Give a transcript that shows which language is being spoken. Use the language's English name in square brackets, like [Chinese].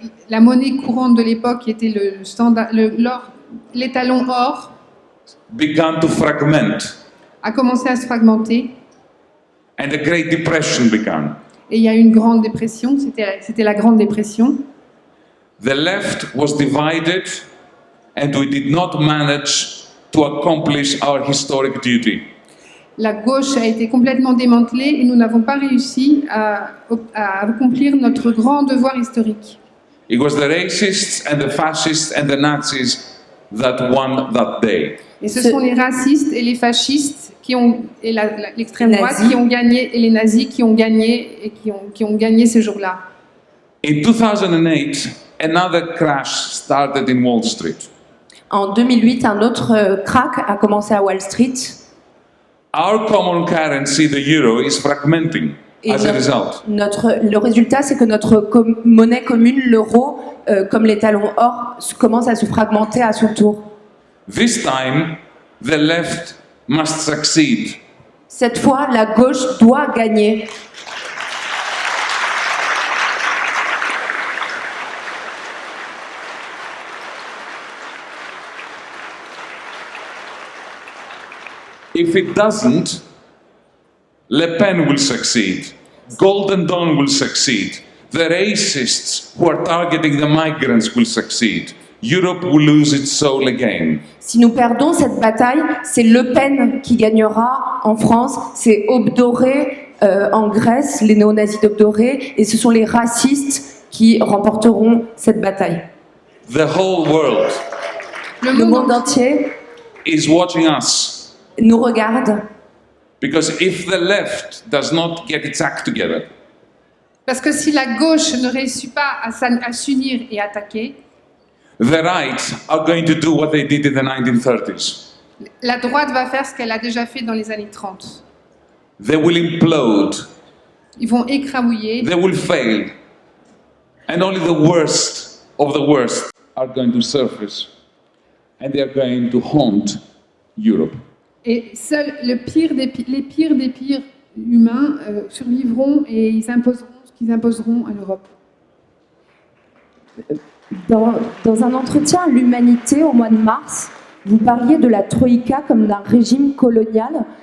[French] La monnaie courante de l'époque, qui était le standard, l'étalon or, [English] began to fragment, [French] a commencé à se fragmenter. [English] and a Great Depression began. [French] Et il y a eu une grande dépression, c'était la grande dépression. [English] The left was divided, and we did not manage to accomplish our historic duty. [French] La gauche a été complètement démantelée et nous n'avons pas réussi à accomplir notre grand devoir historique. [English] It was the racists and the fascists and the Nazis that won that day. [French] Et ce sont les racistes et les fascistes et l'extrême droite [English] Nazis. [French] qui ont gagné, et les nazis qui ont gagné et qui ont gagné ce jour-là. [English] In 2008, another crash started in Wall Street. [French] En 2008, un autre krach a commencé à Wall Street. [English] Our common currency, the euro, is fragmenting [French] Et [English] as a result. [French] le résultat, c'est que notre monnaie commune, l'euro, comme l'étalon or, commence à se fragmenter à son tour. [English] This time, the left must succeed. [French] Cette fois, la gauche doit gagner. [English] If it doesn't, Le Pen will succeed. Golden Dawn will succeed. The racists who are targeting the migrants will succeed. Europe will lose its soul again. [French] Si nous perdons cette bataille, c'est Le Pen qui gagnera en France, c'est Aube dorée en Grèce, les néo-nazis d'Aube dorée, et ce sont les racistes qui remporteront cette bataille. [English] The whole world [French] Le monde entier [English] is watching us. [French] nous regarde. [English] Because if the left does not get its act together, [French] Parce que si la gauche ne réussit pas à s'unir et attaquer, [English] The right are going to do what they did in the 1930s. [French] La droite va faire ce qu'elle a déjà fait dans les années 30. [English] They will implode. [French] Ils vont écrabouiller. [English] They will fail. And only the worst of the worst are going to surface. And they are going to haunt Europe. Et seuls les pires des pires humains survivront et ils imposeront ce qu'ils imposeront à l'Europe. [French] Dans un entretien à l'Humanité au mois de mars, vous parliez de la Troïka comme d'un régime colonial.